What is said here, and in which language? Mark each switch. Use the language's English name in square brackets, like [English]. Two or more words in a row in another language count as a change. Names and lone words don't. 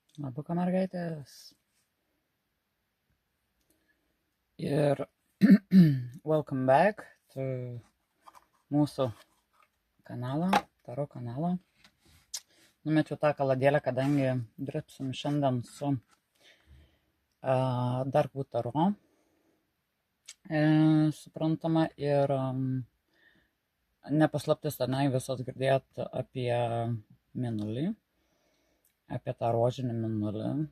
[Lithuanian] Labuką mergaitės. Ir [English] welcome back to [Lithuanian] mūsų kanalą, Taro kanalą. Numečiau tą kaladėlę, kadangi dirbsim šiandien su Darkwood Taro. Suprantama, ir nepaslaptis, tenai visos girdėt apie mėnulį, apie tą rožinį mėnulį.